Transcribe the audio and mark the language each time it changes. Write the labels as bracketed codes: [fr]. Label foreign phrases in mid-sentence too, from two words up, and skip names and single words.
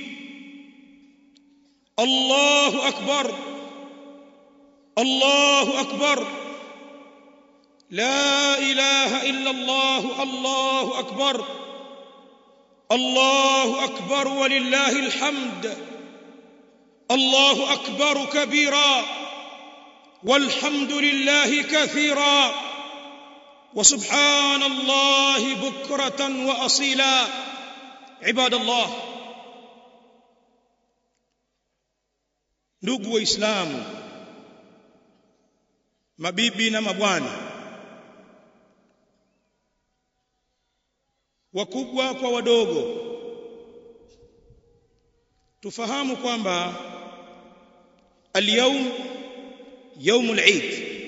[ar] الله أكبر، الله أكبر، لا إله إلا الله، الله أكبر، الله أكبر ولله الحمد، الله أكبر كبيرا والحمد لله كثيرا وسبحان الله بكرة وأصيلا. عباد الله، [sw] ndugu waislamu, mabibi na mabwana, wakubwa kwa wadogo, tufahamu kwamba [ar] اليوم يوم العيد.